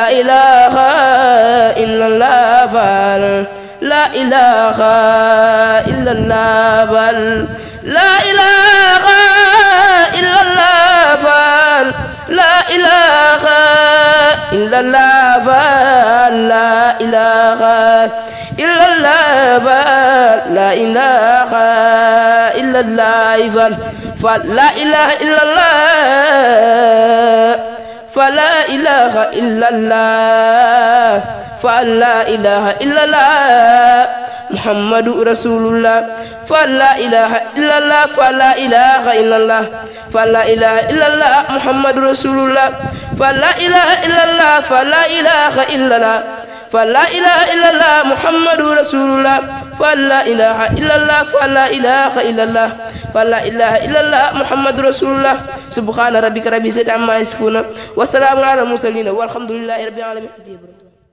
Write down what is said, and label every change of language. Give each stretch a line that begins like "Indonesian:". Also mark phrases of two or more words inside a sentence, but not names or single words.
Arabic: إله إلا الله فلا إله إلا الله فلا إله إلا الله فلا إله إلا الله فلا إله إلا الله فلا إله إلا الله فلا إله إلا الله فلا إله إلا الله فلا إله إلا الله محمد رسول الله فلا إله إلا الله فلا إله إلا الله فلا إله إلا الله محمد رسول الله فلا إله إلا الله فلا إله إلا الله فلا إله إلا الله محمد رسول الله فلا إله إلا الله فلا إله إلا الله فلا إله إلا الله محمد رسول الله سبحان ربك رب العزة عما يصفون وسلام على المرسلين والحمد لله رب العالمين.